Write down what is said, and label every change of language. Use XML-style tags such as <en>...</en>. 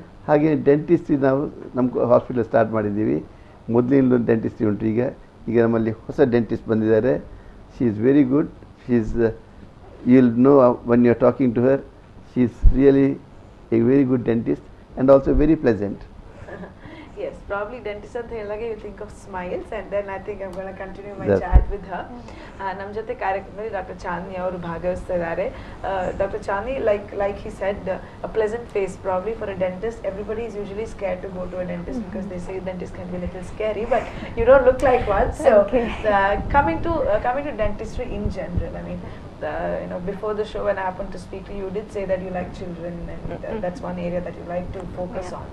<kn>ಹಾಗೆ ಡೆಂಟಿಸ್ಟ್ರಿ ನಾವು ನಮ್ಮ ಹಾಸ್ಪಿಟಲ್ ಸ್ಟಾರ್ಟ್ ಮಾಡಿದ್ದೀವಿ. ಮೊದಲಿನ ಡೆಂಟಿಸ್ಟ್ರಿ ಉಂಟು. ಈಗ ನಮ್ಮಲ್ಲಿ ಹೊಸ ಡೆಂಟಿಸ್ಟ್ ಬಂದಿದ್ದಾರೆ.</kn> <en>She is very good. She is you will know when you are talking to her. She is really a very good dentist and also very pleasant. Yes, probably dentist</en> <kn>ಅಂತ ಹೇಳಿದಾಗ</kn> <en>you think of smiles, and then I think I'm going to continue my That's chat with her.</en> <kn>ನಮ್ಮ ಜೊತೆ ಕಾರ್ಯಕ್ರಮದಲ್ಲಿ doctor ಚಾಂದ್ನಿ ಅವರು ಭಾಗವಹಿಸ್ತಾ ಇದ್ದಾರೆ.</kn> <en>Doctor Chandni, like he said, a pleasant face. Probably for a dentist, everybody is usually scared to go to a dentist because they say dentist can be a little scary, but you don't look like one. So coming to dentistry in general, I mean, before the show when I happened to speak to you, you did say that you like children, and that's one area that you like to focus on.</en>